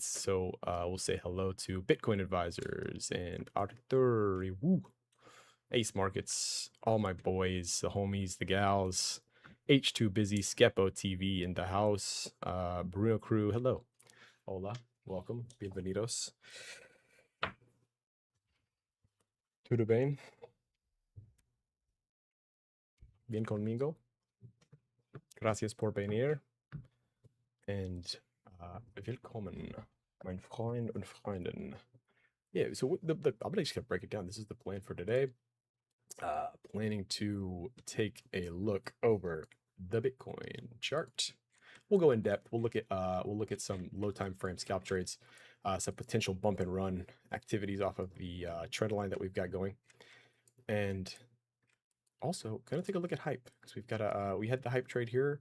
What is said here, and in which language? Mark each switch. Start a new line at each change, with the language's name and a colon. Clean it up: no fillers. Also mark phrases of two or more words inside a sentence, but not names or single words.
English: So we'll say hello to Bitcoin advisors and Arthur, woo, Ace Markets, all my boys, the homies, the gals, H2 Busy, Skepo TV in the house, Bruno Crew, hello. Hola, welcome,
Portuguese: bienvenidos. Tudo bem?
Spanish: Bien conmigo? Gracias por venir.
German: And willkommen, mein Freund und Freundin.
English: Yeah, so I'm just gonna break it down. This is the plan for today. Planning to take a look over the Bitcoin chart. We'll go in depth. We'll look at some low time frame scalp trades, some potential bump and run activities off of the trend line that we've got going, and also gonna take a look at hype because we've got we had the hype trade here.